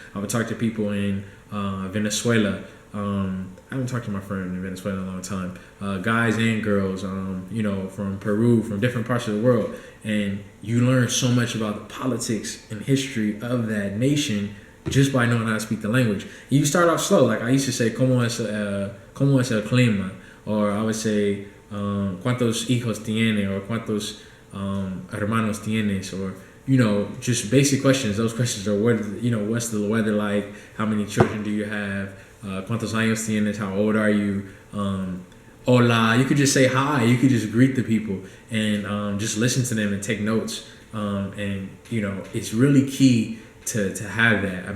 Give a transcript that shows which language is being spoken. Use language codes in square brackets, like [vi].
[en] I would talk to people in Venezuela. I haven't talked to my friend in Venezuela in a long time. Guys and girls, from Peru, from different parts of the world. And you learn so much about the politics and history of that nation just by knowing how to speak the language. You start off slow. Like I used to say, [es] ¿Cómo es el clima? [en] Or I would say, [es] ¿Cuántos hijos tiene? Or ¿Cuántos hermanos tienes? [en] Or, just basic questions. Those questions are, what's the weather like? How many children do you have? [es] ¿Cuántos años tienes? [en] How old are you? Hola. You could just say hi. You could just greet the people and just listen to them and take notes. It's really key to have that.